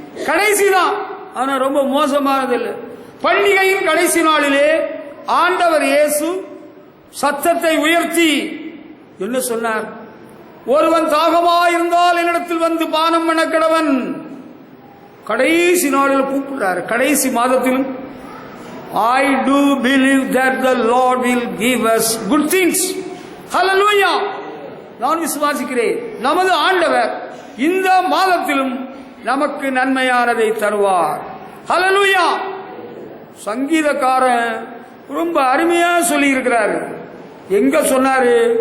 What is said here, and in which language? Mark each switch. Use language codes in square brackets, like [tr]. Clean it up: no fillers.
[ta] கடைசி தான், ஆனா ரொம்ப மோசமானது இல்லை. பண்டிகையின் கடைசி நாளிலே ஆண்டவர் இயேசு சத்தத்தை உயர்த்தி என்ன சொன்னார்? ஒருவன் தாகமாயிருந்தால் என்னிடத்தில் வந்து பானம் பண்ண கடவன். கடைசி நாளில் கூப்பிடுறாரு, கடைசி மாதத்திலும். [en] I do believe that the Lord will give us good things. Hallelujah! [ta] நான் விசுவாசிக்கிறேன், நமது ஆண்டவர் இந்த மாதத்திலும் நமக்கு நன்மையானதை தருவார். ஹல்லேலூயா! சங்கீதக்காரன் ரொம்ப அருமையா சொல்லி இருக்கிறாரு. எங்க சொன்னாரு?